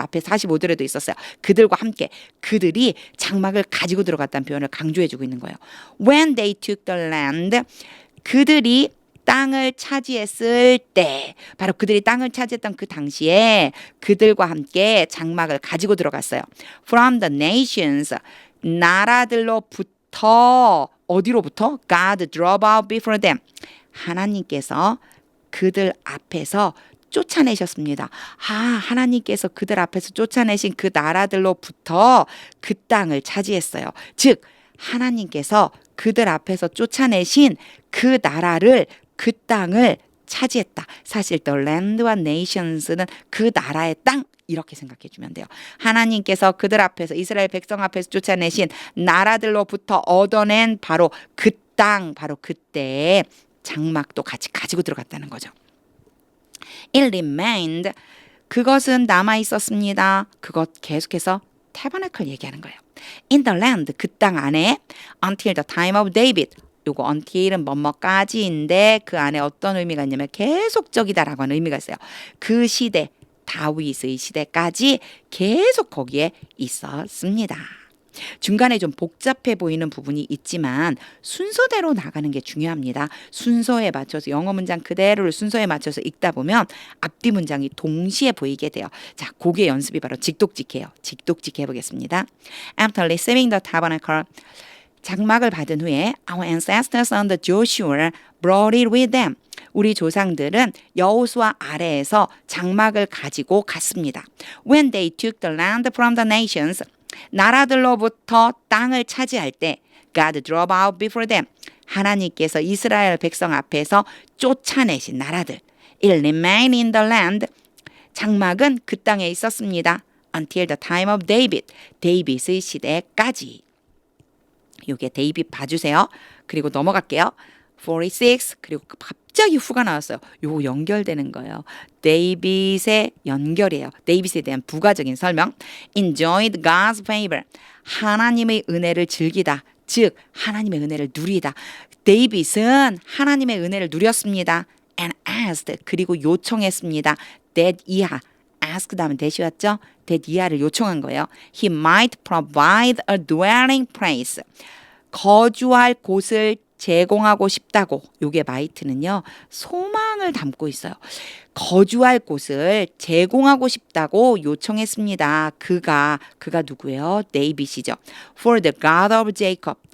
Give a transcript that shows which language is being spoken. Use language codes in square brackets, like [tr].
[ko] 앞에 45절에도 있었어요. 그들과 함께. 그들이 장막을 가지고 들어갔다는 표현을 강조해주고 있는 거예요. [en] When they took the land, [ko] 그들이 땅을 차지했을 때, 바로 그들이 땅을 차지했던 그 당시에 그들과 함께 장막을 가지고 들어갔어요. [en] From the nations, [ko] 나라들로부터, 어디로부터? [en] God drove out before them. [ko] 하나님께서 그들 앞에서 쫓아내셨습니다. 하나님께서 그들 앞에서 쫓아내신 그 나라들로부터 그 땅을 차지했어요. 즉, 하나님께서 그들 앞에서 쫓아내신 그 나라를, 그 땅을 차지했다. 사실 the land와 nations는 그 나라의 땅, 이렇게 생각해 주면 돼요. 하나님께서 그들 앞에서, 이스라엘 백성 앞에서 쫓아내신 나라들로부터 얻어낸 바로 그 땅, 바로 그때의 장막도 같이 가지고 들어갔다는 거죠. [en] It remained, [ko] 그것은 남아 있었습니다. 그것 계속해서 tabernacle 얘기하는 거예요. [en] In the land, [ko] 그 땅 안에 [en] until the time of David. [ko] 요거 until은 뭐뭐까지인데 그 안에 어떤 의미가 있냐면 계속적이다라고 하는 의미가 있어요. 그 시대, 다윗의 시대까지 계속 거기에 있었습니다. 중간에 좀 복잡해 보이는 부분이 있지만 순서대로 나가는 게 중요합니다. 순서에 맞춰서, 영어 문장 그대로를 순서에 맞춰서 읽다 보면 앞뒤 문장이 동시에 보이게 돼요. 자, 그게 연습이 바로 직독직해요. 직독직해 보겠습니다. [en] After receiving the tabernacle, [ko] 장막을 받은 후에 [en] Our ancestors under Joshua brought it with them. [ko] 우리 조상들은 여호수아 아래에서 장막을 가지고 갔습니다. [en] When they took the land from the nations, [ko] 나라들로부터 땅을 차지할 때 [en] God drove out before them. [ko] 하나님께서 이스라엘 백성 앞에서 쫓아내신 나라들. [en] It remained in the land. [ko] 장막은 그 땅에 있었습니다. [en] Until the time of David. [ko] 데이빗의 시대까지. 요게 데이빗 봐주세요. 그리고 넘어갈게요. 46. 그리고 갑자기 후가 나왔어요. 요거 연결되는 거예요. 데이빗의 연결이에요. 데이빗에 대한 부가적인 설명. [en] Enjoyed God's favor. [ko] 하나님의 은혜를 즐기다. 즉 하나님의 은혜를 누리다. 데이빗은 하나님의 은혜를 누렸습니다. [en] And asked. [ko] 그리고 요청했습니다. That 이하. ask 다음에 that이 왔죠? that 이하를 요청한 거예요. [en] He might provide a dwelling place. [ko] 거주할 곳을 제공하고 싶다고. 요게 might는요, 소망을 담고 있어요. 거주할 곳을 제공하고 싶다고 요청했습니다. 그가 누구예요? 데이빗이죠. [en] For the God of Jacob.